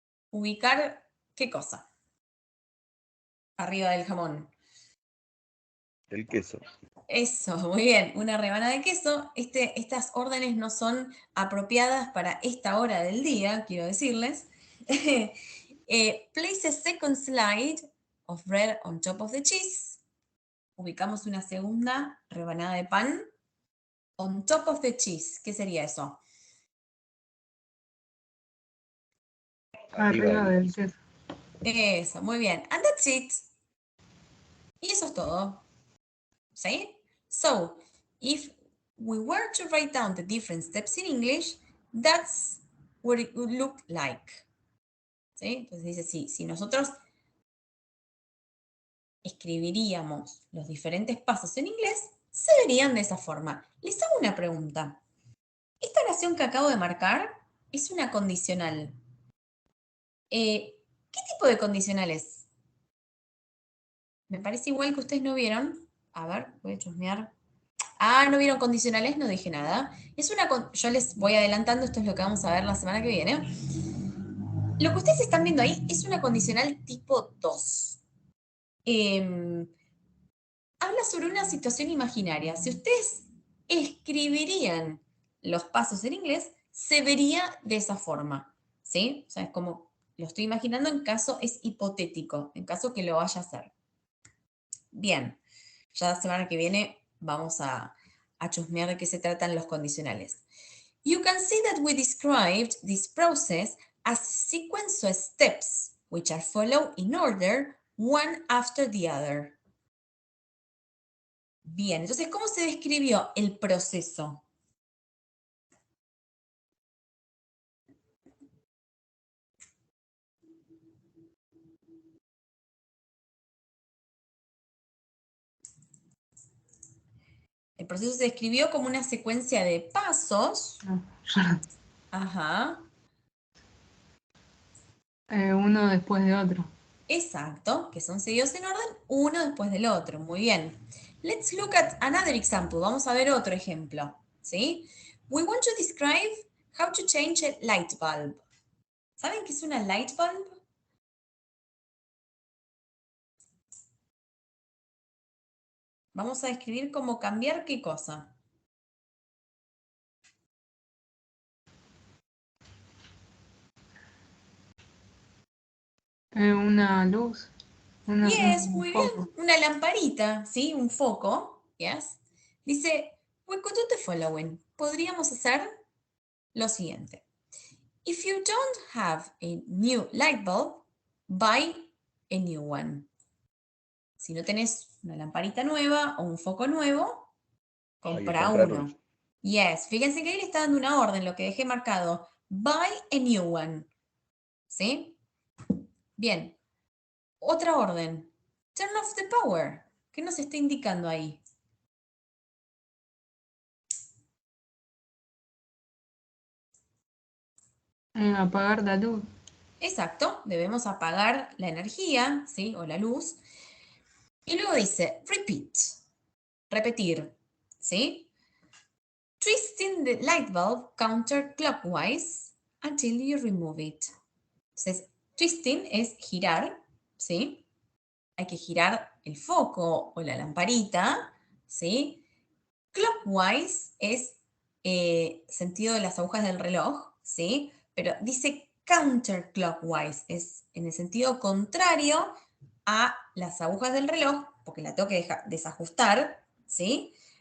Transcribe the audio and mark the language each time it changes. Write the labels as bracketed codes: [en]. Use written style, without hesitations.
[es] Ubicar, ¿qué cosa? Arriba del jamón. El queso. Eso, muy bien. Una rebanada de queso. Estas órdenes no son apropiadas para esta hora del día, quiero decirles. [en] Place a second slide of bread on top of the cheese. [es] Ubicamos una segunda rebanada de pan [en] on top of the cheese. [es] ¿Qué sería eso? Arriba del queso. Eso, muy bien. [en] And that's it. [es] Y eso es todo. ¿Sí? [en] So, if we were to write down the different steps in English, that's what it would look like. [es] ¿Sí? Entonces dice, si nosotros escribiríamos los diferentes pasos en inglés, se verían de esa forma. Les hago una pregunta. Esta oración que acabo de marcar es una condicional. ¿Qué tipo de condicional es? Me parece igual que ustedes no vieron. A ver, voy a chusmear. Ah, ¿no vieron condicionales? No dije nada. Yo les voy adelantando, esto es lo que vamos a ver la semana que viene. Lo que ustedes están viendo ahí es una condicional tipo 2. Habla sobre una situación imaginaria. Si ustedes escribirían los pasos en inglés, se vería de esa forma, ¿sí? O sea, es como lo estoy imaginando en caso es hipotético, en caso que lo vaya a hacer. Bien, ya la semana que viene vamos a chusmear de qué se tratan los condicionales. [en] You can see that we described this process as a sequence of steps, which are followed in order, one after the other. [es] Bien, entonces, ¿cómo se describió el proceso? El proceso se describió como una secuencia de pasos. No, yo no. Ajá, Uno después de otro. exacto, que son seguidos en orden, uno después del otro. Muy bien. [en] Let's look at another example. [es] Vamos a ver otro ejemplo, ¿sí? [en] We want to describe how to change a light bulb. [es] ¿Saben qué es una light bulb? Vamos a describir cómo cambiar qué cosa. Una luz. [en] Yes, [es] Un muy bien. foco. Una lamparita, ¿sí? Un foco. Yes. [en] Dice, we could do the following. [es] Podríamos hacer lo siguiente. [en] If you don't have a new light bulb, buy a new one. [es] Si no tenés una lamparita nueva o un foco nuevo, Hay que compra comprar uno. uno. Yes, fíjense que ahí le está dando una orden, lo que dejé marcado. [en] Buy a new one. [es] ¿Sí? Bien. Otra orden. [en] Turn off the power. [es] ¿Qué nos está indicando ahí? Apagar la luz. Exacto, debemos apagar la energía, ¿sí? O la luz. Y luego dice, repeat, repetir, ¿sí? [en] Twisting the light bulb counterclockwise until you remove it. [es] Entonces, twisting es girar, ¿sí? Hay que girar el foco o la lamparita, ¿sí? Clockwise es sentido de las agujas del reloj, ¿sí? Pero dice counterclockwise, es en el sentido contrario a las agujas del reloj, porque la tengo que desajustar, ¿sí?